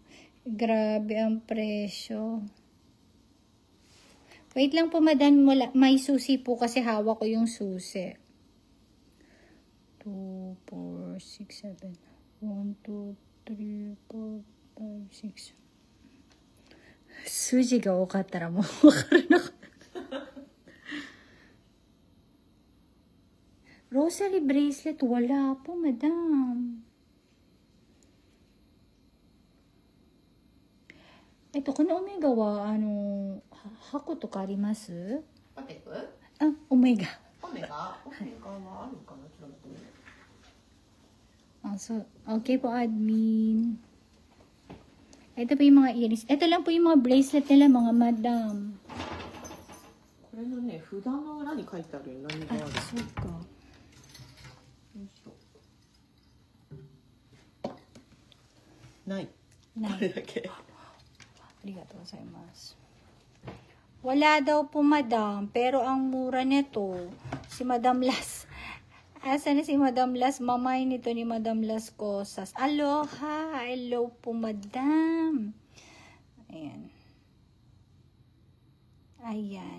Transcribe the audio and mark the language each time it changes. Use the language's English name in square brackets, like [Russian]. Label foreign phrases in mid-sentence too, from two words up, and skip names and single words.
[Filipino] Grabe ang presyo. Wait lang po, madam. May susi po kasi hawak ko yung susi. 2, 4, 6, 7. 1, 2, 3, 4, 5, 6. [Japanese] 数字が多かったらもう分からなかった。 [Filipino] Rosary bracelet, wala po, madam. [Japanese] このオメガは、箱とかあります? Patek? Omega. Omega? Omega wa aru kana? [Filipino] So, okay po, admin. Ito po yung mga earrings. Ito lang po yung mga bracelet nila, mga madam. [Japanese] これのね、札の裏に書いてあるよ、何がある。そうか。ない。ない。これだけ。ありがとうございます。 [Filipino] Wala daw po, madam. Pero ang mura nito, si Madam Las. [Cebuano] Asa na si Madam Las? [Filipino] Mamay nito ni Madam Las Cosas. Aloha! Hello po, madam. Ayan. Ayan.